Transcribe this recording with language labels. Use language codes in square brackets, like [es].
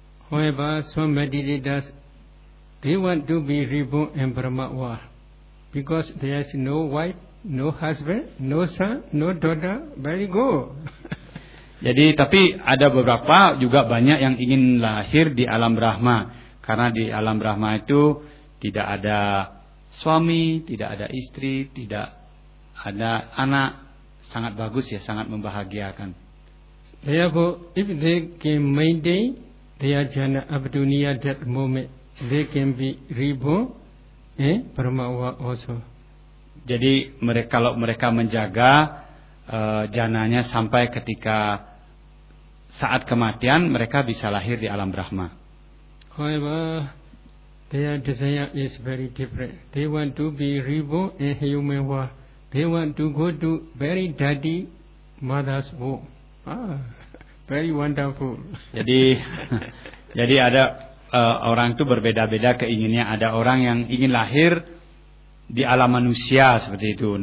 [en] However, some meditators they want to be reborn in Brahma world because there is no wife, no husband, no son, no daughter, very good. [id] Jadi tapi ada beberapa juga banyak yang ingin lahir di alam Brahma karena di alam Brahma itu tidak ada suami, tidak ada istri, tidak ada anak, sangat bagus ya, sangat membahagiakan. [en] Therefore, if they can maintain their jhana up to near that moment, they can be reborn in Brahma world also. [id] Jadi mereka, kalau mereka menjaga jananya sampai ketika saat kematian, mereka bisa lahir di alam Brahma. [en] However, Their desire is very different. They want to be reborn in human world. They want to go to very dirty mother's womb. Ah, very wonderful. [id] Jadi, jadi ada orang itu berbeda-beda keinginannya. Ada orang yang ingin lahir di alam manusia seperti itu.